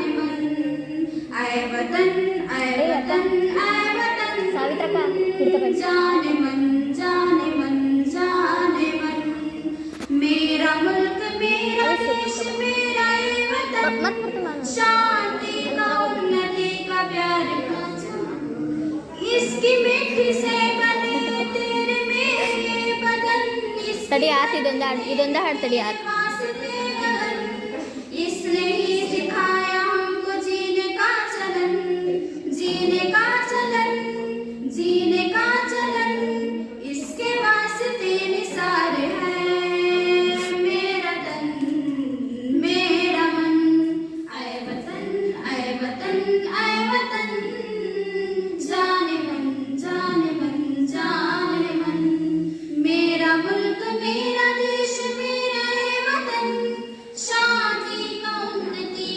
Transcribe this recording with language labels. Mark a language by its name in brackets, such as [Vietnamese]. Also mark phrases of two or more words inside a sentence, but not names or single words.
[Hindi] मन आए वतन आए वतन आए वतन जाने मन जाने मन जाने मन मेरा मुल्क मेरा देश मेरा ये वतन शांति का उन्नति का प्यार का चमन इसकी मिट्टी से बने तेरे मेरे बदन [Kannada] ತಡಿ ಆತ್ ಇದೊಂದ ಹಾಡು ತಡಿ ಆತ್ [Hindi] इसने ही सिखाया हमको जीने का चलन जीने का चलन जीने का चलन इसके वास्ते निसार है मेरा तन मेरा मन आए वतन आए वतन आए वतन जाने मन जाने मन जाने मन मेरा मुल्क मेरा देश मेरा ये वतन शांति का उन्नति